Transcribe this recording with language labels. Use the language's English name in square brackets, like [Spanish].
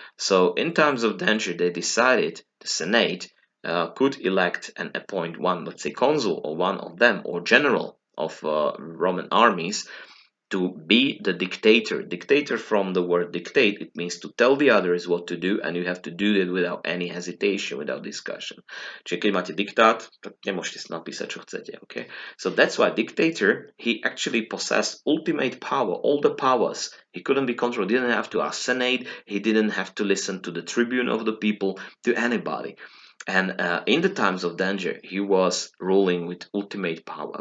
[English] So in times of danger, they decided the Senate could elect and appoint one, let's say, consul or one of them, or general of Roman armies, to be the dictator. Dictator, from the word dictate, it means to tell the others what to do, and you have to do it without any hesitation, without discussion. [Slovak] Čiže keď máte diktát, tak nemôžete si napísať, čo chcete, okay? [English] So that's why dictator, he actually possessed ultimate power, all the powers. He couldn't be controlled, he didn't have to ask Senate, he didn't have to listen to the tribune of the people, to anybody. And in the times of danger, he was ruling with ultimate power.